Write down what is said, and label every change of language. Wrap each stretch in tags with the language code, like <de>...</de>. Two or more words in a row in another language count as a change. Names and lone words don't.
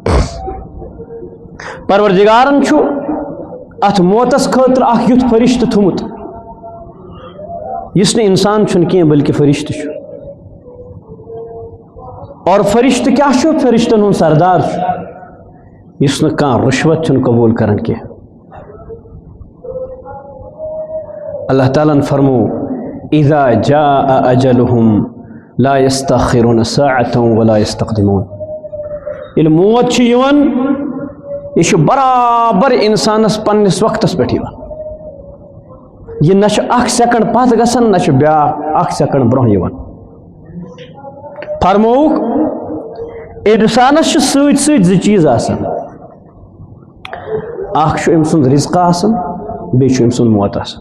<ks>پروردگارن چھُ اتھ موتس خٲطرٕ اکھ یُتھ فرشتہٕ تھوٚمُت یُس نہٕ انسان چھُنہٕ کینٛہہ بلکہِ فرشتہٕ چھُ. اور فرشتہٕ کیٛاہ چھُ فرشتن ہُنٛد سردار چھُ یُس نہٕ کانٛہہ رُشوت چھُنہٕ قبوٗل کران کینٛہہ. اللہ تعالیٰ فرمو</ks> <ar>اذا جاء اجلهم لا يستأخرون ساعة ولا يستقدمون.</ar> <ks>ییٚلہِ موت چھُ یِوان یہ چھُ برابر انسانس پننس وقتس پٮ۪ٹھ یِوان. یہ نہ چھُ اکھ سیکنڈ پتھ گژھان نہ چھُ بیٛاکھ اکھ سیکنڈ برونٛہہ یِوان. فرمووُکھ انسانس چھُ سۭتۍ سۭتۍ 2 چیٖز آسان اکھ چھُ أمۍ سُنٛد رزق آسان بیٚیہِ چھُ أمۍ سُنٛد موت آسان.</ks>